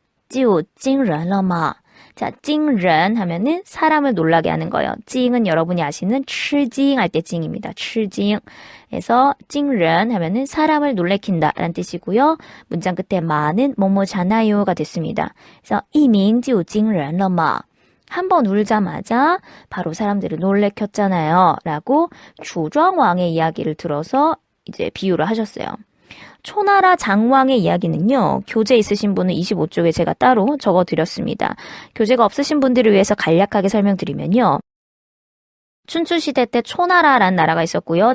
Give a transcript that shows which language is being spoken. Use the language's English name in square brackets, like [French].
[Chinese] 就惊人了吗? [Korean] 자, 惊人 하면은 사람을 놀라게 하는 거예요. 惊은 여러분이 아시는 吃惊 할 때 징입니다. [Chinese] 吃惊. [Korean] 그래서 惊人 하면은 사람을 놀래킨다 라는 뜻이고요. 문장 끝에 마는 뭐뭐잖아요가 됐습니다. [Chinese] 그래서 一鸣就惊人了吗? [Korean] 한 번 울자마자 바로 사람들을 놀래켰잖아요. 라고 주庄왕의 이야기를 들어서 이제 비유를 하셨어요. 초나라 장왕의 이야기는요. 교재 있으신 분은 25쪽에 제가 따로 적어드렸습니다. 교재가 없으신 분들을 위해서 간략하게 설명드리면요. 춘추시대 때 초나라라는 나라가 있었고요.